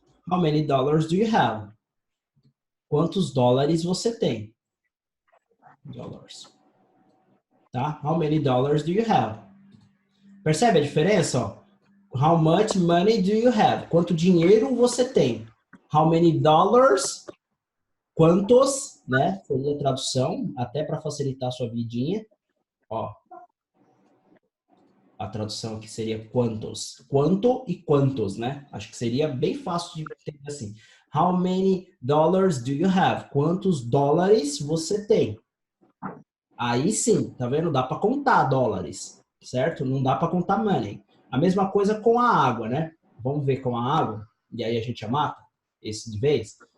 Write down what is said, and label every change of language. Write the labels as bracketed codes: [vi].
[en] How many dollars do you have? [pt] Quantos dólares você tem? [en] Dollars. Tá? How many dollars do you have? [pt] Percebe a diferença? Ó? [en] How much money do you have? [pt] Quanto dinheiro você tem? [en] How many dollars? [pt] Quantos, né? Seria a tradução, até para facilitar a sua vidinha. Ó. A tradução aqui seria quantos. Quanto e quantos, né? Acho que seria bem fácil de entender assim. [en] How many dollars do you have? [pt] Quantos dólares você tem? Aí sim, tá vendo? Dá para contar dólares, certo? Não dá para contar money. A mesma coisa com a água, né? Vamos ver com a água, e aí a gente mata esse de vez.